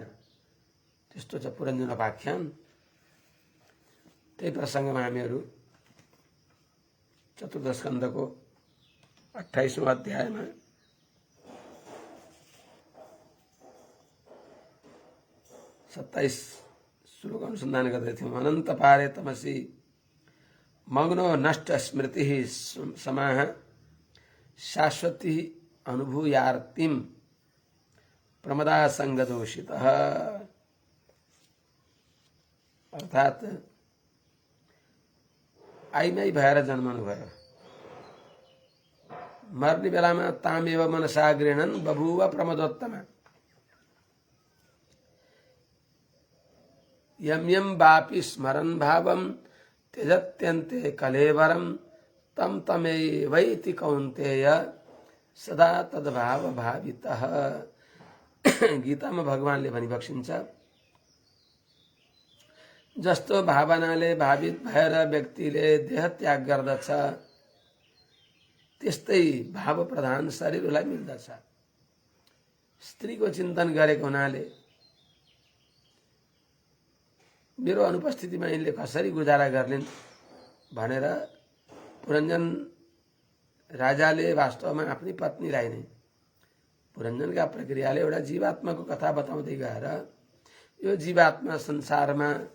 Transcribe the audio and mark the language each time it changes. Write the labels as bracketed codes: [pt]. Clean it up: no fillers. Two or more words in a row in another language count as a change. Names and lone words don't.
[ne] त्यस्तो छ पुरञ्जनोपाख्यान। त्यही प्रसङ्गमा हामीहरू चतुर्थ स्कन्धको 28औं अध्यायमा सत्ताइस श्लोक अनुसन्धान गर्दैथ्यौँ। [sa] अनन्त पारे तमसि मग्नो नष्ट स्मृति समाह शाश्वती अनुभूयार्तिम प्रमदा संगदोषित। [ne] अर्थात आइमाई भएर जन्मनु भयो। मर्ने बेलामा [sa] तामेव मनसा गृह्णन् बभूव प्रमदोत्तमा। यम यम वापि स्मरन् भावं त्यजत्यन्ते कलेवरं तम तमेवैति कौन्तेय सदा तद्भाव भावितः। [ne] गीतामा भगवानले भनिबक्सिन्छ जस्तो भावनाले भावित भएर व्यक्तिले देह त्याग गर्दछ त्यस्तै भाव प्रधान शरीरलाई मिल्दछ। स्त्रीको चिन्तन गरेको हुनाले मेरो अनुपस्थितिमा यिनले कसरी गुजारा गर्लिन् भनेर पुरञ्जन राजाले वास्तवमा आफ्नी पत्नीलाई नै पुरञ्जनका प्रक्रियाले एउटा जीवात्माको कथा बताउँदै गएर यो जीवात्मा संसारमा